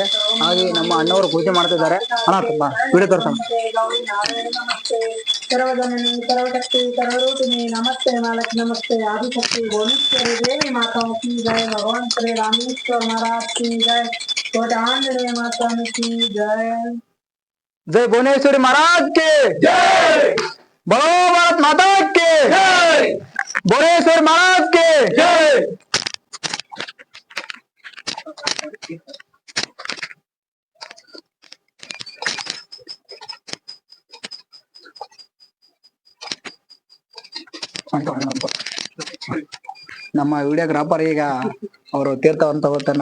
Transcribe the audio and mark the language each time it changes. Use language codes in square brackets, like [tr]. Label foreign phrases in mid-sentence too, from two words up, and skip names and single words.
[kn] ಹಾಗೆ ನಮ್ಮ ಅಣ್ಣವರು ಪೂಜೆ ಮಾಡ್ತಿದ್ದಾರೆ. ಅಣ್ಣ ತುಂಬಾ ವಿಡಿಯೋ ತೋರ್ಸೋಣ. [hi] सर्वशक्ति सर्वरूपिणी नमस्ते मालक नमस्ते आदिशक्ति भुवनेश्वरी देवी माता की जय, भगवान श्री रामेश्वर महाराज की जय, कोटि आंजनेय माता की जय. जय भुवनेश्वरी महाराज के जय, बोलो भारत माता के जय, भुवनेश्वर महाराज के जय. [kn] ನಮ್ಮ ವಿಡಿಯೋಗ್ರಾಫರ್ ಈಗ ಅವರು ತೀರ್ಥವಂತ ಹೋಗ್ತಾರೆ.